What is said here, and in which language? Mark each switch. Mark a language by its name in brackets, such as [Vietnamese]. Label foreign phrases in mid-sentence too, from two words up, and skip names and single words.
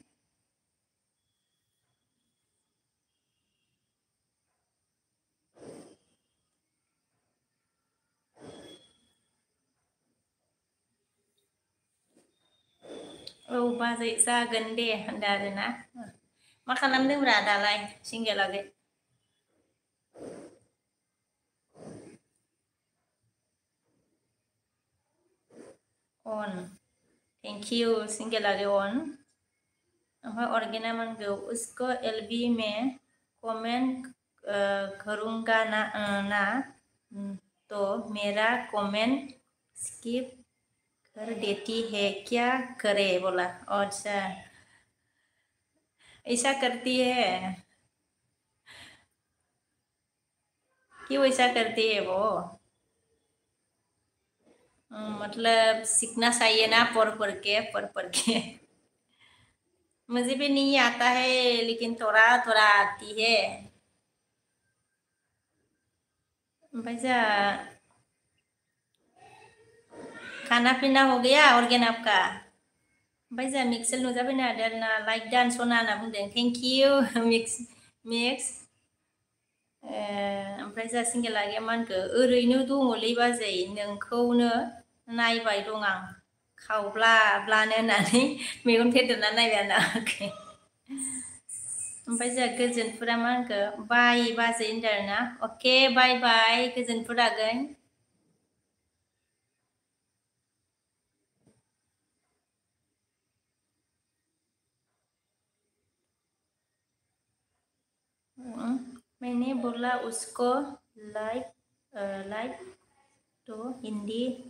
[Bodo] औ बाजै जागोन दे होनदों आरोना मा खालामदोंब्रा दालाय सिंगेलागै? अन [English] thank you [Bodo] सिंगेलागै अन। ओमफ्राय ऑर्गेना मानगो [Hindi] उसको एलबी में कमेंट करूँगा ना तो मेरा कमेंट स्किप कर देती है क्या करे बोला अच्छा ऐसा करती है क्यों ऐसा करती है वो मतलब सीखना चाहिए ना पढ़ के मुझे भी नहीं आता है लेकिन थोड़ा थोड़ा आती है। [Bodo] ओमफ्राय जोंहा [Hindi] खाना पीना हो गया ऑर्गेन आपका? [Bodo] ओमफ्राय जोंहा मिक्सेल नुजाफैनो हादों आरोना लाइक डान सना होनना बुंदों [English] thank you [Bodo] मिक्स ओमफ्राय जा सिंगेल लागिया मा होनखो ओरैनो दङलै बाजै नोंखौनो नायबाय दं आं खावब्ला ब्लानो होननानै मेगन फेदेरना नायबाय आरोना ओमफ्राय जा गोजोनफुरा मा होनखो बाय बाजै होनदों आरोना अके बाय बाय गोजोनफुर आगै [Hindi] मैंने बोला उसको लाइक तो हिंदी